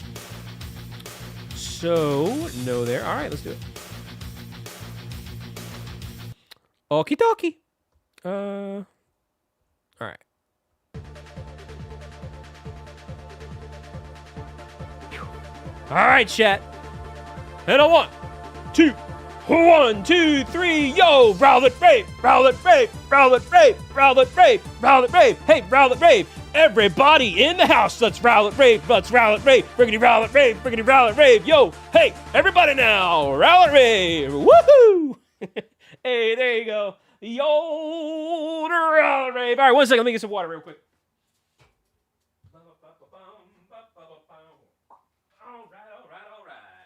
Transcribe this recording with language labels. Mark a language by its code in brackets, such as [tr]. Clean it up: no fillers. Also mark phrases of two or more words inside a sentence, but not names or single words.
[en] So, no there. All right, let's do it. Okie dokie. All right. All right, chat. And a 1, 2, 1, 2, 3, yo! Rowlet rave, Rowlet rave, Rowlet rave, Rowlet rave, Rowlet rave. Hey, Rowlet rave! Everybody in the house, let's Rowlet rave, let's Rowlet rave, briggity Rowlet rave, briggity Rowlet rave, yo! Hey, everybody now, Rowlet rave, woohoo! Hey, there you go, yo, the Rowlet rave. All right, 1 second, let me get some water real quick. All right.